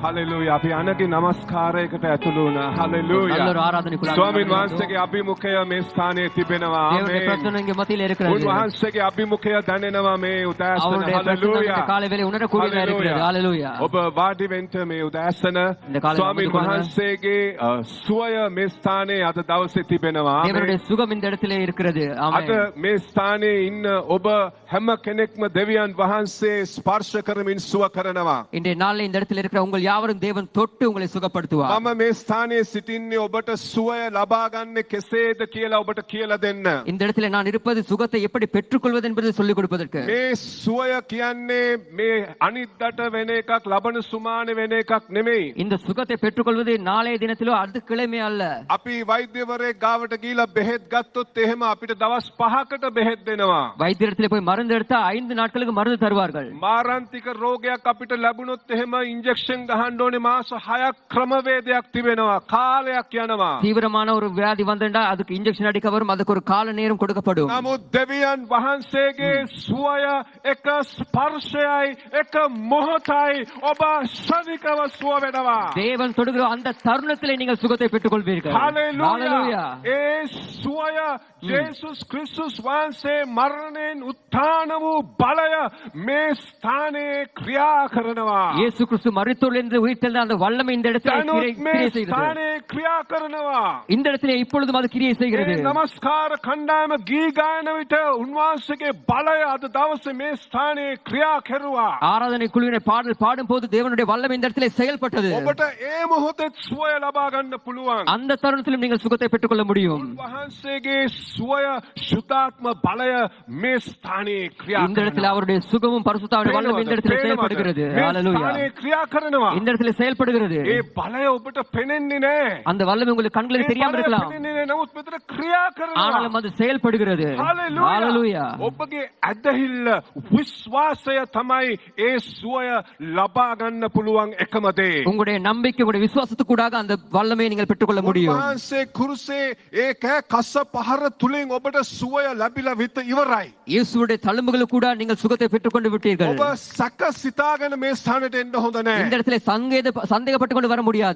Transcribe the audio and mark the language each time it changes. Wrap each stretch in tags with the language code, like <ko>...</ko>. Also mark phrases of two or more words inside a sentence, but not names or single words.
<si>Hallelujah. අපි අනගේ නමස්කාරයකට ඇතුළු වුණා. Hallelujah.</si> <ta>நல்ல ஒரு ஆராதனைக்குள்ள</ta> <si>ස්වාමීන් වහන්සේගේ අභිමුඛය මේ ස්ථානයේ තිබෙනවා.</si> <ta>தேவனுடைய</ta> <si>ආමේන්.</si> <ta>பிரசன்னம் இங்கே மத்தியில் இருக்கிறது.</ta> <si>උන්වහන්සේගේ අභිමුඛය දැනෙනවා මේ උදෑසන.</si> <ta>அவருடைய பிரசன்னம் இந்த Hallelujah. காலை வேளை உணரக்கூடியதா இருக்கிறது. ஹalleluya.</ta> <si>ඔබ වාඩි වෙන්න මේ උදෑසන</si> <ta>இந்த காலை</ta> <si>ස්වාමීන් අමතක කරන්න. වහන්සේගේ සුවය මේ ස්ථානයේ අද දවසේ තිබෙනවා.</si> <ta>தேவனுடைய சுகம் இந்த இடத்திலே இருக்கிறது.</ta> <si>අද</si> <ta>ஆமென்.</ta> <si>මේ ස්ථානයේ ඉන්න ඔබ හැම කෙනෙක්ම දෙවියන් වහන්සේ ස්පර්ශ කරමින් සුව කරනවා.</si> <ta>இன்றைய நாளில் இந்த இடத்தில் இருக்கிற உங்கள் யாவரும் தேவன் தொட்டு உங்களை சுகப்படுத்துவார்.</ta> <si>මම මේ ස්ථානයේ සිටින්නේ ඔබට සුවය ලබා ගන්න කෙසේද කියලා ඔබට කියලා දෙන්න.</si> <ta>இந்த இடத்துல நான் இருப்பது சுகத்தை எப்படி பெற்றுக்கொள்வது என்பதை சொல்லிக் கொடுப்பதற்கு.</ta> <si>මේ සුවය කියන්නේ මේ අනිද්දාට වෙන එකක් ලබන සුමානේ වෙන එකක් නෙමෙයි.</si> <ta>இந்த சுகத்தை பெற்றுக்கொள்வது நாளைய தினத்திலோ அடுத்த கிழமை அல்ல.</ta> <si>අපි වෛද්‍යවරයෙක් ගාවට ගිහිලා බෙහෙත් ගත්තොත් එහෙම අපිට දවස් 5කට බෙහෙත් දෙනවා.</si> <ta>வைத்தியத்திலே போய் மருந்து எடுத்தா 5 நாட்களுக்கு மருந்து தருவார்கள்.</ta> <si>මාරාන්තික රෝගයක් අපිට ලැබුණොත් එහෙම ඉන්ජෙක්ෂන් ගහන්න ඕනේ මාස 6ක් ක්‍රමවේදයක් තිබෙනවා. කාලයක් යනවා.</si> <ta>தீவிரமான ஒரு வியாதி வந்தா அதுக்கு இன்ஜெக்ஷன் அடிக்க வரும். அதுக்கு ஒரு கால நேரம் கொடுக்கப்படும்.</ta> <si>නමුත් දෙවියන් වහන්සේගේ සුවය එක ස්පර්ශයයි එක මොහොතයි ඔබ ශනිකව සුව වෙනවා.</si> <ta>தேவன் தொடுகிற அந்த தருணத்திலே நீங்கள் சுகத்தை பெற்றுக்கொள்வீர்கள்.</ta> <si>හලෙලූයා. ඒ සුවය ජේසුස් ක්‍රිස්තුස් වහන්සේ මරණයෙන් උත්ථාන වූ බලය මේ ස්ථානයේ ක්‍රියා කරනවා.</si> <ta>இயேசு கிறிஸ்து மரித்தோரிலிருந்து உயிர்த்தெழுந்த அந்த வல்லமை இந்த இடத்திலே</ta> <si>දැනුත් මේ</si> <ta>கிரியை செய்கிறது.</ta> <si>ස්ථානයේ ක්‍රියා කරනවා.</si> <ta>இந்த இடத்திலே இப்பொழுதும் அது கிரியை செய்கிறது.</ta> <si>ඒ නමස්කාර කණ්ඩායම ගී ගායන විට උන්වහන්සේගේ බලය අද දවසේ මේ ස්ථානයේ ක්‍රියා කෙරුවා.</si> <ta>ஆராதனை குழுவினை பாடல் பாடும் போது தேவனுடைய வல்லமை இந்த இடத்திலே செயல்பட்டது.</ta> <si>ඔබට ඒ මොහොතේ සුවය ලබා ගන්න පුළුවන්.</si> <ta>அந்த தருணத்திலும் நீங்கள் சுகத்தை பெற்றுக்கொள்ள முடியும்.</ta> <si>වහන්සේගේ සුවය සුතාත්ම බලය මේ ස්ථානයේ ක්‍රියා</si> <ta>இந்த இடத்துல அவருடைய சுகமும் பரிசுத்தாவின் வல்லமை இந்த இடத்திலே செயல்படுகிறது.</ta> <si>මේ</si> <ta>ஹalleluya.</ta> <si>ස්ථානයේ ක්‍රියා කරනවා.</si> <ta>இந்த இடத்திலே செயல்படுகிறது.</ta> <si>ඒ බලය ඔබට පෙනෙන්නේ නැහැ.</si> <ta>அந்த வல்லமை உங்களுக்கு கண்களுக்கு தெரியாம இருக்கலாம்.</ta> <si>පෙනෙන්නේ නැහැ. නමුත් මෙතන ක්‍රියා කරනවා.</si> <ta>ஆனாலும் அது செயல்படுகிறது. ஹalleluya.</ta> <si>ඔබගේ ඇදහිල්ල විශ්වාසය තමයි ඒ සුවය ලබා ගන්න පුළුවන් එකම දේ.</si> <ta>உங்களுடைய நம்பிக்கை உங்களுடைய விசுவாசத்துக்கூடாக அந்த வல்லமையை நீங்கள் பெற்றுக்கொள்ள முடியும்.</ta> <si>වහන්සේ කුරුසේ ඒක කස්ස පහර තුලින් ඔබට සුවය ලැබිලා විත ඉවරයි.</si> <ta>இயேசுவுடைய தழும்புகளுக்கு கூட நீங்கள் சுகத்தை பெற்றுக்கொண்டு விட்டீர்கள்.</ta> <si>ඔබ සැක සිතාගෙන මේ ස්ථානෙට එන්න හොඳ</si> <ta>இந்த</ta> <si>නැහැ.</si> <ta>இடத்திலே சந்தேகப்பட்டு கொண்டு வர முடியாது.</ta>